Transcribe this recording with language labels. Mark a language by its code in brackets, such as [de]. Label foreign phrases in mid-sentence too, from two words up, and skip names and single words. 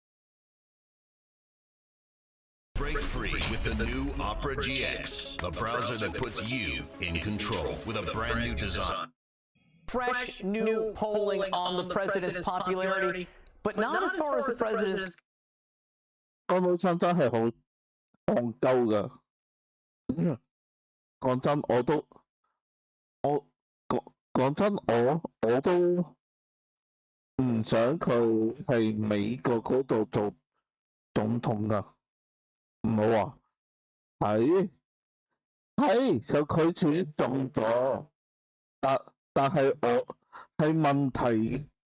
[en] Break free with the new Opera GX, the browser that puts you in control with a brand new design. Fresh new polling on the president's popularity, but not as far as the president's. [yue] Donald Trump 真係好戇鳩㗎。講真，我都唔想佢係美國嗰度做總統㗎。唔好話係就佢選中咗，但係我係問題